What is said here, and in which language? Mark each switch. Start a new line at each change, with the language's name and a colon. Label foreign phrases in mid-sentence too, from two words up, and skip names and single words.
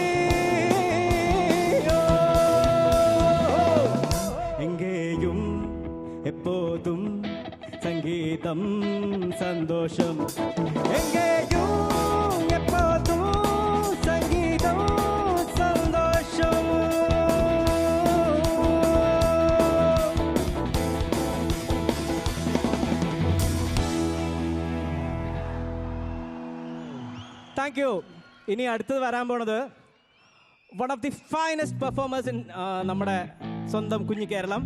Tamil: எங்கேயும் எப்போதும் சங்கீதம் சந்தோஷம். எங்கேயும் எப்போதும் சங்கீதம் சந்தோஷம்.
English: Thank you.
Malayalam: ഇനി അടുത്തത് വരാൻ പോണത്
English: one of the finest performers in
Malayalam: നമ്മുടെ സ്വന്തം കുഞ്ഞു കേരളം.